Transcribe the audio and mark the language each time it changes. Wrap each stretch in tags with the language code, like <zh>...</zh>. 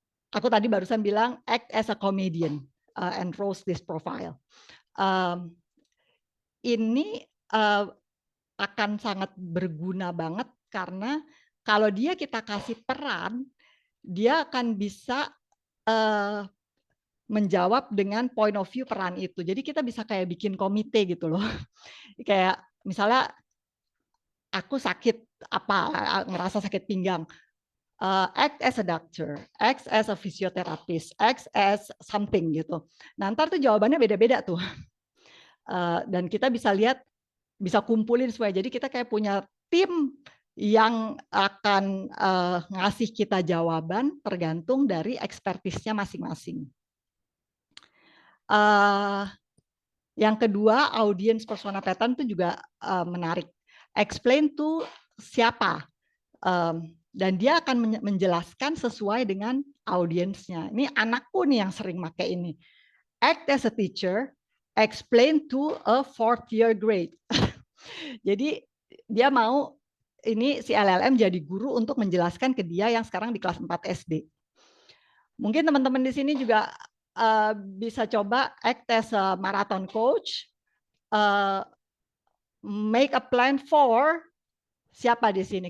<id>Aku tadi barusan bilang</id> <en>act as a comedian and roast this profile.</en> <id>Ini akan sangat berguna banget karena kalau dia kita kasih peran, dia akan bisa menjawab dengan point of view peran itu. Jadi kita bisa kayak bikin komite gitu loh. Kayak misalnya aku sakit ngerasa sakit pinggang.</id> <en>Act as a doctor, act as a physiotherapist, act as something gitu.</en> <id>Nah, ntar tuh jawabannya beda-beda tuh. Dan kita bisa lihat, bisa kumpulin semua. Jadi kita kayak punya tim yang akan ngasih kita jawaban tergantung dari ekspertisnya masing-masing. Yang kedua, audience persona pattern itu juga menarik. Explain to siapa. Dan dia akan menjelaskan sesuai dengan audiensnya. Ini anakku nih yang sering pakai ini.</id> <en>Act as a teacher, explain to a 4th year grade.</en> <id>Jadi dia mau ini si LLM jadi guru untuk menjelaskan ke dia yang sekarang di kelas 4 SD. Mungkin teman-teman di sini juga bisa coba</id> <en>act as a marathon coach, make a plan for</en> <id>siapa di sini.</id>